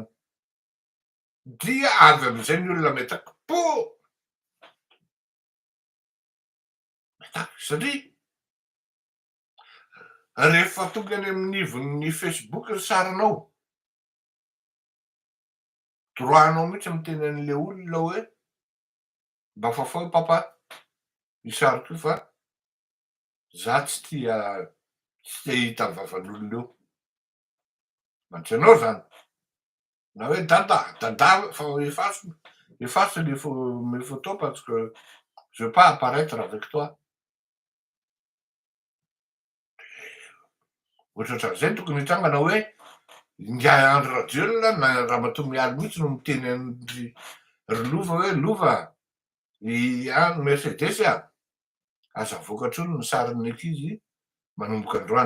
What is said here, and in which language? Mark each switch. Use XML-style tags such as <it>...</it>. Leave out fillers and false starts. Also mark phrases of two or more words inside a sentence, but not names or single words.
<mg>Dia avy am'izay ny olona metaka po metaka satria rehefa tonga any amin'ny ivon'ny Facebook ny sarinao, droit-nao mihitsy miteny an'le olona hoe mba fafao papa io sariko io fa za tsy tia hita ny vavan'olona eo. Mantso anao zany. Na hoe dada fa</mg> <fr>efface mes photos parce que je veux pas apparaître avec toi.</fr> <mg>Ohatraohatran'izay tokony hitranga hoe indray andro radio na Ramatoa mihitsy no miteny an'ry lova hoe lova Mercedes aza vokatry ny sarin'ny ankizy manomboka androany.</mg>